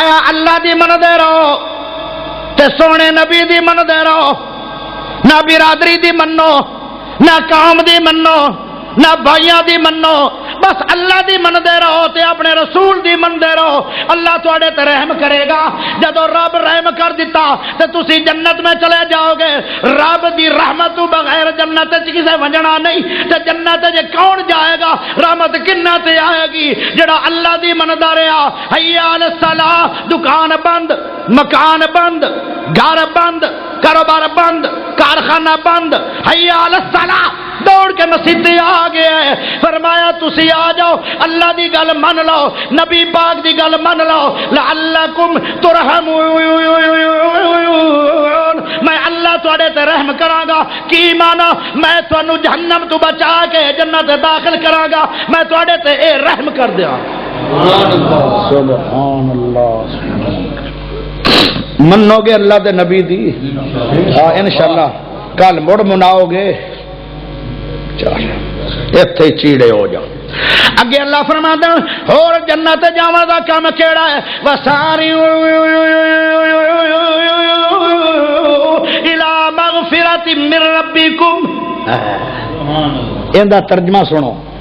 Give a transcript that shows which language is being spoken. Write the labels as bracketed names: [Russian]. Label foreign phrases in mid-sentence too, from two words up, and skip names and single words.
[Punjabi] اللہ دی من دے رہو تے سونے نبی دی من دے رہو نہ برادری دی منو نہ قوم دی منو نہ بھائیاں دی منو بس اللہ دی من دے رہو تے اپنے رسول دی من دے رہو اللہ تواڈے تے رحم کرے گا جدو رب رحم کر دیتا تے تسی جنت میں چلے جاؤ گے رب دی رحمت تو بغیر جنت وچ کسے وجنا نہیں تے جنت وچ کون جائے گا رحمت کنہ تے آئے گی جڑا اللہ دی من دا رہیا [Arabic] حی علی الصلاۃ [Punjabi] دکان بند مکان بند گھر بند کاروبار بند کارخانہ بند [Arabic] حی علی الصلاۃ [Punjabi] دوڑ کے مسجد آ گیا ہے فرمایا تسی آ جاؤ اللہ دی گل من لو نبی پاک دی گل من لو [Arabic] لعلکم ترحمون [Punjabi] میں اللہ تواڈے تے رحم کراں گا کی مانا میں تانوں جہنم تو بچا کے جنت داخل کراں گا میں تواڈے تے اے رحم کر دیاں سبحان اللہ منو گے اللہ دے نبی دی انشاءاللہ کل مڑ مناؤ گے اتنے چیڑے ہو جاؤ اگے اللہ فرماتا اور جنت جاواں دا کام کیڑا ہے [Arabic] وساری الی مغفرۃ من ربکم [Punjabi] ایندا ترجمہ سنو